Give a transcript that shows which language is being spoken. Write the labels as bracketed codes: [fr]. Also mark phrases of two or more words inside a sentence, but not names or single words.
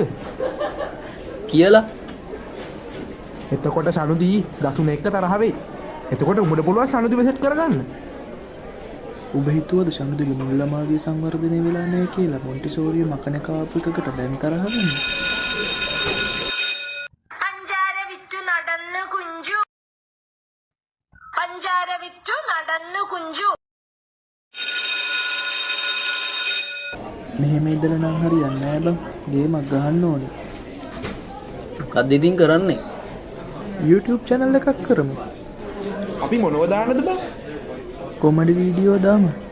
[si] කියලා එතකොට සනුදී දසුන එක්ක තරහ වෙයි. එතකොට උඹට පුළුවන් සනුදිව සෙට් කරගන්න. ඔබ හිතුවද ශනුදගේ මුල්ලමාගේ සංවර්ධනය වෙලා නැහැ කියලා මොන්ටිසෝරිය මකන කාපු එකකට දැන් තරහ වෙන්නේ? [ml] പഞ്ചാര വിറ്റു നടന്നു കുഞ്ചു പഞ്ചാര വിറ്റു നടന്നു കുഞ്ചു [si] මෙහෙම ඉඳලා නම් හරියන්නේ නැහැ බං. ගේමක් ගහන්න ඕනේ. මොකක්ද ඉතින් කරන්නේ? [en] YouTube channel [si] එකක් කරමු. අපි මොනව දාන්නද බං? [en] comedy video [si] දාමු.